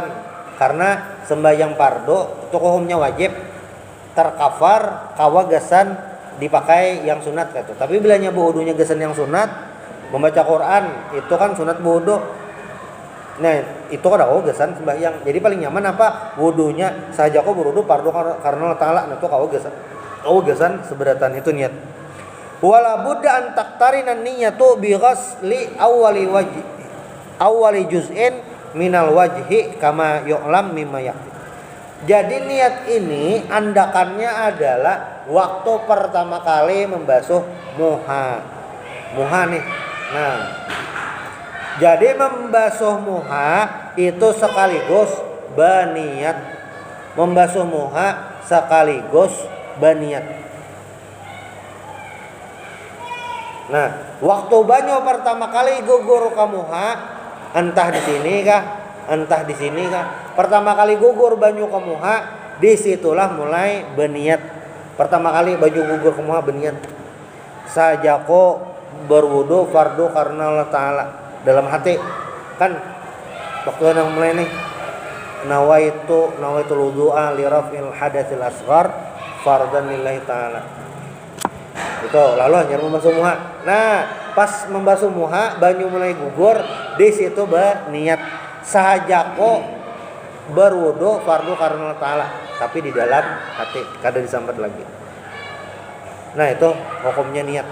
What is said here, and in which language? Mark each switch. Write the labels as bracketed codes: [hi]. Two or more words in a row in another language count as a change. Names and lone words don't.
[bjn] Karena sembahyang pardo itu hukumnya wajib, terkafar kawa gasan dipakai yang sunat gitu. Tapi bilanya berwudunya gasan yang sunat, membaca Quran itu kan sunat berwudu. Nah itu kan gasan sembahyang. Jadi paling nyaman apa? Wudunya saja kau berwudu pardu karena ta'ala. Nah itu kau gasan seberatan itu niat. [ar] ولا بد أن تقترن النية بغسل أول جزء من الوجه كما يعلم مما يأتي. [bjn] Jadi niat ini andakannya adalah waktu pertama kali membasuh muha. Muha nih. Nah, jadi membasuh muha itu sekaligus baniat. Membasuh muha sekaligus baniat. Nah, waktu banyu pertama kali gugur ke muha, entah di sini kah, entah di sini kah. Pertama kali gugur banyu ke muha, disitulah mulai baniat. Pertama kali banyu gugur ke muha baniat. Sajako berwudu fardu karena Allah Ta'ala. Dalam hati kan waktu yang mulai nih [ar] نويت الوضوء لرفع الحدث الأصغر فرضا لله تعالى. [bjn] Itu lalu hanya membasuh muha. Nah, pas membasuh muha banyu mulai gugur, di situ berniat sahajako berwudu fardu karena Allah Ta'ala, tapi di dalam hati kada disambat lagi. Nah, itu hukumnya niat.